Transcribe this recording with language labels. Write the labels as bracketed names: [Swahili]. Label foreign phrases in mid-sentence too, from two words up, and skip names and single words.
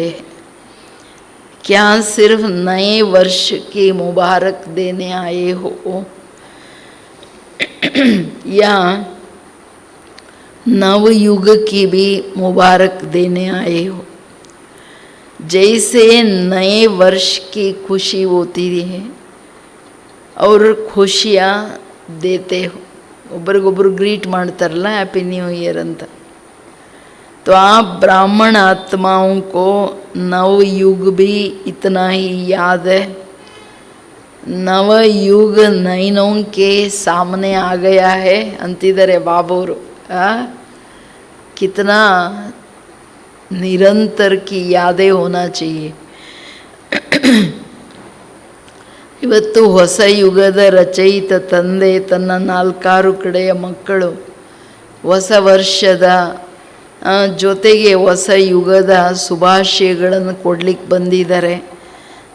[Hindi] क्या सिर्फ नए वर्ष की मुबारक देने आए हो या नवयुग की भी मुबारक देने आए हो? जैसे नए वर्ष की खुशी होती है और खुशियाँ देते हो, [Kannada] ಒಬ್ರಿಗೊಬ್ರು ಗ್ರೀಟ್ ಮಾಡ್ತಾರಲ್ಲ [English] happy new year [Kannada] ಅಂತ. [Hindi] तो आप ब्राह्मण आत्माओं को नवयुग भी इतना ही याद है. नवयुग नयनों के सामने आ गया है [Kannada] ಅಂತಿದ್ದಾರೆ ಬಾಬೋರು. [Hindi] कितना निरंतर की यादें होना चाहिए. [Kannada] ಇವತ್ತು ಹೊಸ ಯುಗದ ರಚಯಿತ ತಂದೆ ತನ್ನ 4 ಕಡೆಯ ಮಕ್ಕಳು ಹೊಸ ವರ್ಷದ ಜೊತೆಗೆ ಹೊಸ ಯುಗದ ಶುಭಾಶಯಗಳನ್ನು ಕೊಡ್ಲಿಕ್ಕೆ ಬಂದಿದ್ದಾರೆ.